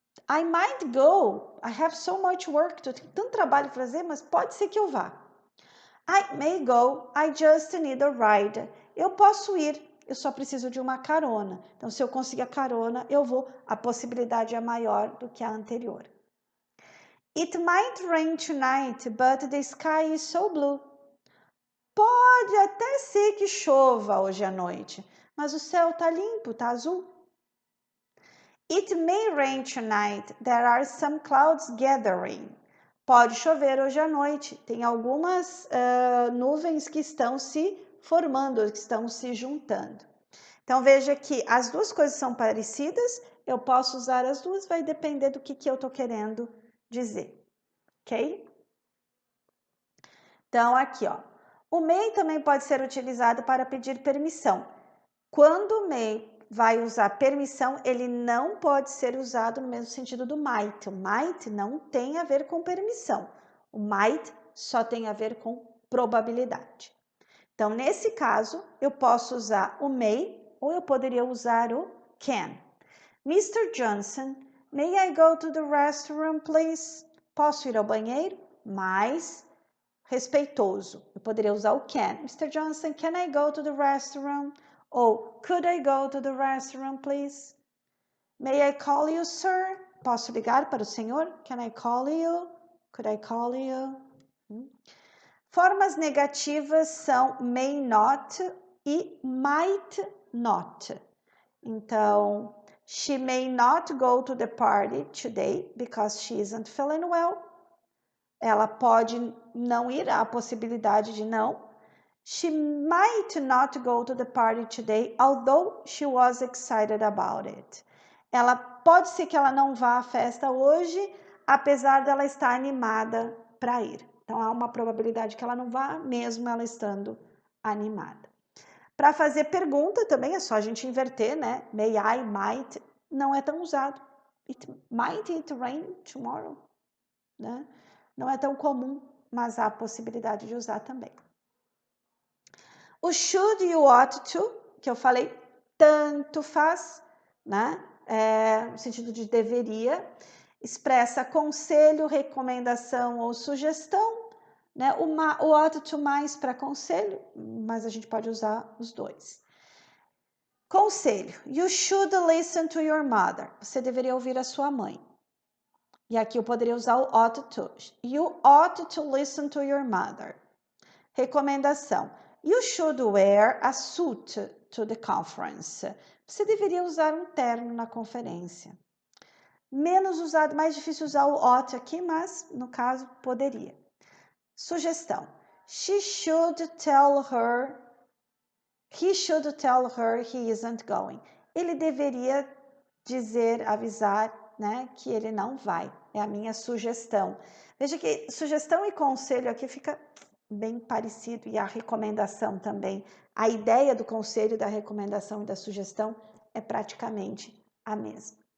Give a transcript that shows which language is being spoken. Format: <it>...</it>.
<en>I might go. I have so much work to do.</en> <pt>Tenho tanto trabalho para fazer, mas pode ser que eu vá.</pt> <en>I may go. I just need a ride.</en> <pt>Eu posso ir. Eu só preciso de uma carona. Então, se eu conseguir a carona, eu vou. A possibilidade é maior do que a anterior.</pt> <en>It might rain tonight, but the sky is so blue.</en> <pt>Pode até ser que chova hoje à noite, mas o céu tá limpo, tá azul.</pt> <en>It may rain tonight, there are some clouds gathering.</en> <pt>Pode chover hoje à noite, tem algumas nuvens que estão se formando, que estão se juntando. Então veja que as duas coisas são parecidas, eu posso usar as duas, vai depender do que eu estou querendo dizer, ok? Então aqui, ó, o may também pode ser utilizado para pedir permissão. Quando o may vai usar permissão, ele não pode ser usado no mesmo sentido do might. O might não tem a ver com permissão. O might só tem a ver com probabilidade. Então, nesse caso, eu posso usar o may ou eu poderia usar o can.</pt> <en>Mr. Johnson, may I go to the restroom, please?</en> <pt>Posso ir ao banheiro? Mais respeitoso. Eu poderia usar o can. Mr.</pt> <en>Johnson, can I go to the restroom? Ou, could I go to the restroom, please? May I call you, sir?</en> <pt>Posso ligar para o senhor?</pt> <en>Can I call you? Could I call you?</en> <pt>Formas negativas são</pt> <en>may not e might not. Então, she may not go to the party today because she isn't feeling well.</en> <pt>Ela pode não ir, há a possibilidade de não.</pt> <en>She might not go to the party today, although she was excited about it.</en> <pt>Ela pode ser que ela não vá à festa hoje, apesar dela estar animada para ir. Então, há uma probabilidade que ela não vá, mesmo ela estando animada. Para fazer pergunta também é só a gente inverter, né? May I, might, não é tão usado.</pt> <en>Might it rain tomorrow?</en> <pt>Né? Não é tão comum, mas há a possibilidade de usar também. O should e o ought to, que eu falei, tanto faz, né? No sentido de deveria, expressa conselho, recomendação ou sugestão, né? O ought to mais para conselho, mas a gente pode usar os dois. Conselho.</pt> <en>You should listen to your mother.</en> <pt>Você deveria ouvir a sua mãe. E aqui eu poderia usar o ought to.</pt> <en>You ought to listen to your mother. Recomendação. You should wear a suit to the conference.</en> <pt>Você deveria usar um terno na conferência. Menos usado, mais difícil usar o ought aqui, mas no caso poderia. Sugestão.</pt> <en>He should tell her he isn't going.</en> <pt>Ele deveria dizer, avisar, né, que ele não vai. É a minha sugestão. Veja que sugestão e conselho aqui fica bem parecido, e a recomendação também. A ideia do conselho, da recomendação e da sugestão é praticamente a mesma.</pt>